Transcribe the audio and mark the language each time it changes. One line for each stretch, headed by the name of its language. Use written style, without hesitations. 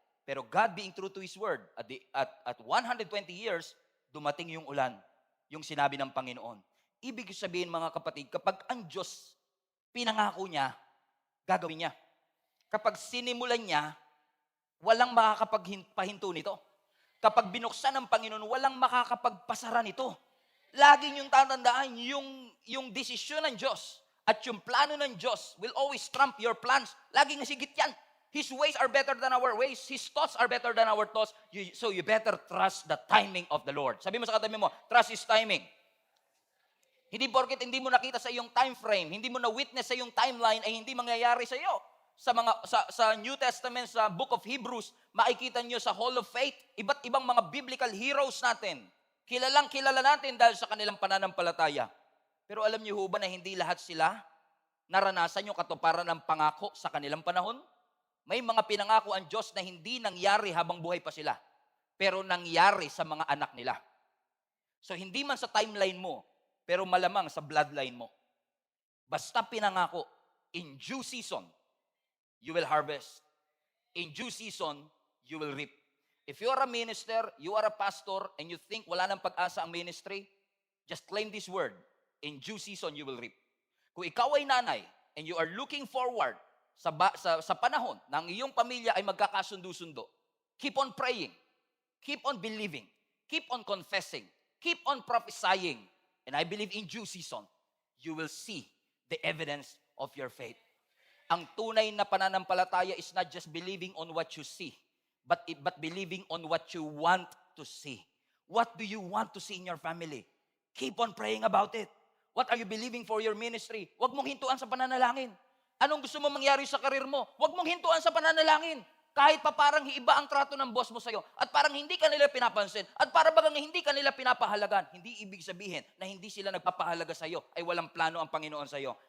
Filipino: Pero
English: God being true to His word,
Filipino: at 120 years, dumating yung ulan, yung sinabi ng Panginoon. Ibig sabihin mga kapatid, kapag ang Diyos pinangako niya, gagawin niya. Kapag sinimulan niya, walang makakapagpahinto nito. Kapag binuksan ng Panginoon, walang makakapagpasara nito. Lagi niyong tatandaan, yung desisyon ng Diyos at yung plano ng Diyos
English: will always trump your plans.
Filipino: Laging nasigit yan.
English: His ways are better than our ways. His thoughts are better than our thoughts. So you better trust the timing of the Lord.
Filipino: Sabi mo sa katabi mo,
English: trust His timing.
Filipino: Hindi porket hindi mo nakita sa iyong time frame, hindi mo na-witness sa iyong timeline, ay hindi mangyayari sa iyo. Sa New Testament, sa Book of Hebrews, makikita nyo sa Hall of Faith, iba't ibang mga biblical heroes natin. Kilalang kilala natin dahil sa kanilang pananampalataya. Pero alam niyo ho ba na hindi lahat sila naranasan yung katuparan ng pangako sa kanilang panahon? May mga pinangako ang Diyos na hindi nangyari habang buhay pa sila, pero nangyari sa mga anak nila. So hindi man sa timeline mo, pero malamang sa bloodline mo. Basta pinangako,
English: in due season, you will harvest. In due season, you will reap. If you are a minister, you are a pastor, and you think
Filipino: wala nang pag-asa ang
English: ministry, just claim this word. In due season, you will reap.
Filipino: Kung ikaw ay nanay,
English: and you are looking forward
Filipino: sa panahon ng iyong pamilya ay magkakasundo-sundo,
English: keep on praying, keep on believing, keep on confessing, keep on prophesying, and I believe in due season, you will see the evidence of your faith.
Filipino: Ang tunay na pananampalataya
English: is not just believing on what you see, but believing on what you want to see. What do you want to see in your family? Keep on praying about it. What are you believing for your ministry?
Filipino: Huwag mong hintuan sa pananalangin. Anong gusto mo mangyari sa karir mo? Huwag mong hintuan sa pananalangin. Kahit pa parang iba ang trato ng boss mo sa'yo, at parang hindi ka nila pinapansin, at para bagang hindi ka nila pinapahalagan, hindi ibig sabihin na hindi sila nagpapahalaga sa'yo, ay walang plano ang Panginoon sa'yo.